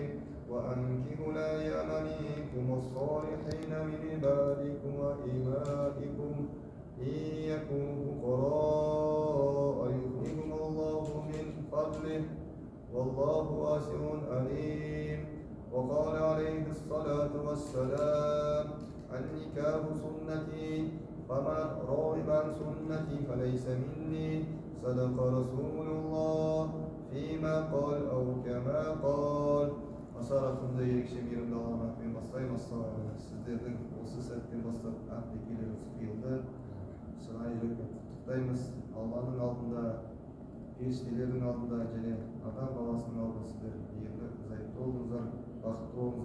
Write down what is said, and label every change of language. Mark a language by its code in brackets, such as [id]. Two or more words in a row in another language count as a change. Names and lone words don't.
[ar] وأنكحوا الأيام منكم والصالحين من عبادكم وإمائكم إن يكونوا فقراء يغنيهم الله من فضله والله واسع عليم. وقال عليه الصلاة والسلام: النكاح سنتي فمن رغب عن سنتي فليس مني. صدق رسول الله فيما قال أو كما قال. [kk] Асарақымды ерекше мейірімді Алланың атымен бастаймыз. Сіздердің осы сәттен бастап ақ некелеріңіз қиылды. Шынайы жүрекпен құттықтаймыз. Алланың алдында, періштелердің алдында және адам баласының алдында сіздер ерлі зайыпты болыңыздар, бақытты болыңыздар.